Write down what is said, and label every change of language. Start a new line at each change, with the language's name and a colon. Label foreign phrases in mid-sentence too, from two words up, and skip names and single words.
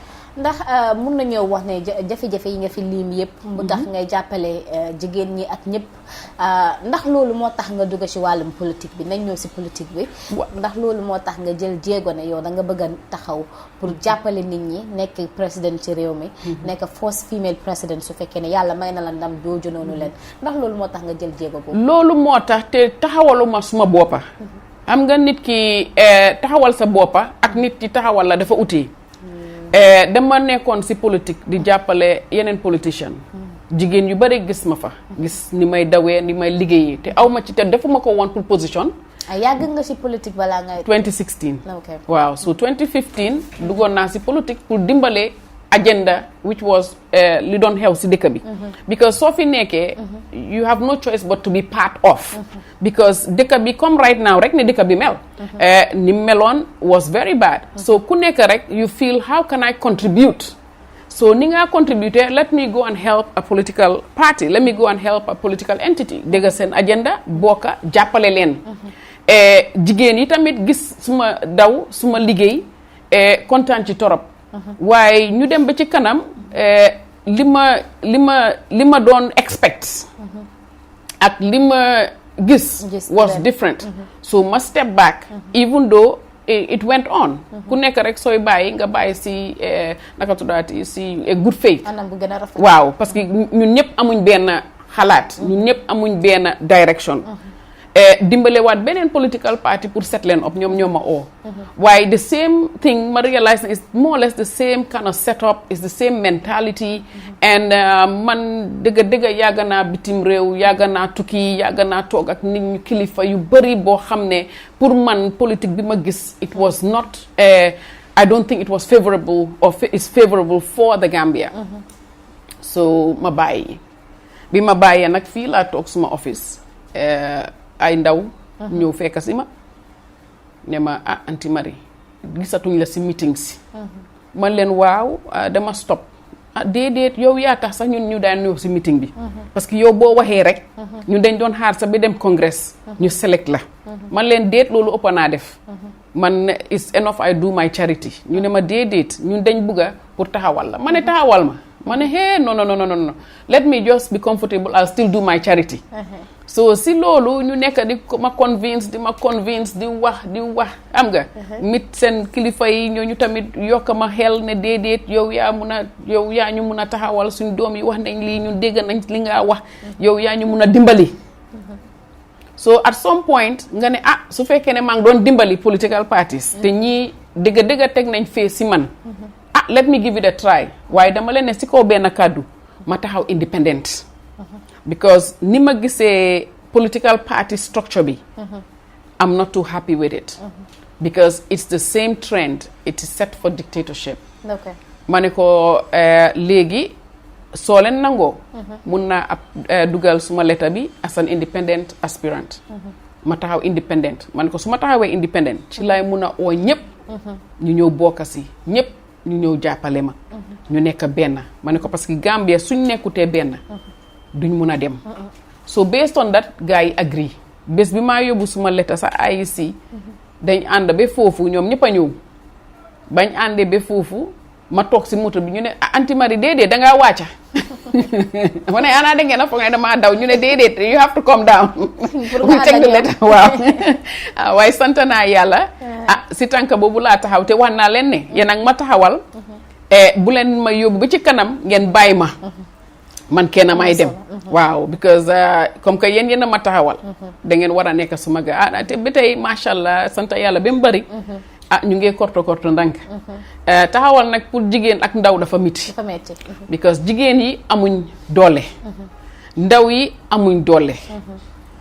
Wolof: ndax mun nañoo wax ne jafe-jafe yi nga fi lim yëpp mu tax ngay jàppale jigéen ñi ak ñëpp ndax loolu moo tax nga dugg ci wàllum politique bi nañ ñëw ci politique bi ndax loolu moo tax nga jël jéego ne yow da nga bëgg a taxaw pour jàppale nit ñi nekk président ci réew mi nekk
English: first female president
Wolof: su fekkee ne yàlla may na la ndam jooju noonu leen ndax loolu moo tax nga jël jéego boobu loolu moo tax te taxawaluma suma boppa am nga nit ki taxawal sa boppa ak nit ki taxawal la dafa uti dama nekkoon ci politique di jàppale yeneen politicien jigéen yu bari gis ma fa gis ni may dawee ni may liggéeyee te aw ma ci te defuma ko woon
French: pour position
Wolof: yàgg nga ci politique balaa ngay 2016 okay. waaw so 2015 duggoon naa ci politique pour dimbale agenda
English: which was
Wolof: li doon xew ci dëkk bi because soo fi nekkee
English: you have no choice but to be part of because
Wolof: dëkk bi comme
English: right now
Wolof: rek ne dëkk bi mel ni meloon
English: was very bad so
Wolof: ku nekk rek
English: you feel how can I contribute so
Wolof: ni nga contributer
English: let me go and help a political party let me go and help a political entity
Wolof: dégg seen agenda bokka jàppale leen jigéen yi tamit gis suma daw suma liggéey kontaan ci torop waaye ñu dem ba ci kanam li ma doon expect ak li ma gis
English: was different so
Wolof: ma
English: step back even though it went on
Wolof: ku nekk rek sooy bàyyi nga bàyyi si naka tuddaati si
English: good faith
Wolof: waaw
French: parce que
Wolof: ñun ñëpp amuñ benn xalaat ñun ñëpp amuñ benn direction dimbale waat beneen
English: political party
Wolof: pour set leen up ñoom ñoo ma oo waaye
English: the same thing
Wolof: ma realize
English: is more or less the same kind of setup is the same mentality and
Wolof: man dëgg yàgg naa bitim réew yàgg naa tukki yàgg naa toog ak nit ñu kilifa yu bëri boo xam ne pour man politique bi ma gis
English: it was not I don't think it was favorable or is favorable for the Gambia
Wolof: so ma bàyyi bi ma bàyyee nag fii laa toog suma office ay ndaw ñëw fekk si ma ne ma Anti Marie gisatuñ la si meeting si man leen waaw dama stop déedéet yow yaa tax sax ñun ñu daan ñëw si meeting bi
French: parce que
Wolof: yow boo waxee rek ñun dañ doon xaar sax ba dem congress ñu select la man leen déet loolu ëpp naa def man
English: is enough I do my charity
Wolof: ñu ne ma déedéet ñun dañ bugga pour taxawal la ma ne taxawal ma ne
English: hey no let me just be comfortable I'll still do my charity
Wolof: so si loolu ñu nekk di ma convince di wax am nga mit seen kilifa yi ñooñu tamit yokk ma xel ne déedéet yow yaa ñu mun a taxawal suñ doom yi wax nañ lii ñun dégg nañ li nga wax yow yaa ñu mun a dimbali so
English: at some point
Wolof: nga ne su fekkee ne maa ngi doon dimbali
English: political parties
Wolof: te ñii dëgg teg nañ fee si man
English: let me give it a try
Wolof: waaye dama leen ne si kaw benn kàddu ma taxaw independent
English: because
Wolof: ni ma gisee
English: political party structure bi I'm not too happy with it because it's the same trend it is set for dictatorship
Wolof: ma ne ko léegi soo leen nangoo mun naa dugal suma letter bi
English: as an independent aspirant
Wolof: ma taxaw independent ma ne ko su ma taxawee independent ci lay mun a oo ñëpp ñu ñëw bokka si ñëpp ñu ñëw jàppale ma ñu nekk benn ma ne ko
French: parce que
Wolof: Gambia suñ nekkutee benn duñ mun a dem
English: so based on that
Wolof: gars yi agree bés bi maa yóbbu suma letta sa IEC dañ ànd ba foofu ñoom ñëpp a ñëw bañ àndee ba foofu ma toog si moto bi ñu ne Anti Marie déedéet dangaa wàcca ma ne ana da ngeen a foog ne damaa daw ñu ne déedéet
English: you have to come down we take the letter
Wolof: waaw waaye sant naa yàlla si tànk boobu laa taxaw te wax naa leen ne yéen ak ma taxawal bu leen ma yóbbu ba ci kanam ngeen bàyyi ma man kenn may dem waaw because
French: comme que
Wolof: yéen a ma taxawal da ngeen war a nekk suma ga te ba tey
Arabic: ما شاء الله
Wolof: sant yàlla ba mu bari ñu ngi korto ndànk taxawal nag pour jigéen ak ndaw dafa metti because jigéen yi amuñ doole ndaw yi amuñ doole